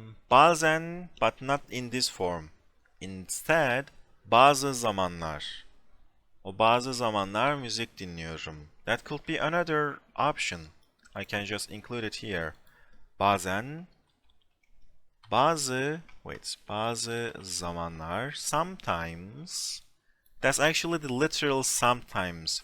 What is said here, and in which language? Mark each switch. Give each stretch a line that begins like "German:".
English: Bazen, but not in this form.
Turkish: Instead, bazı zamanlar. O bazı zamanlar müzik dinliyorum.
English: That could be another option. I can just include it here.
Turkish: Bazen, bazı zamanlar, sometimes.
English: That's actually the literal sometimes.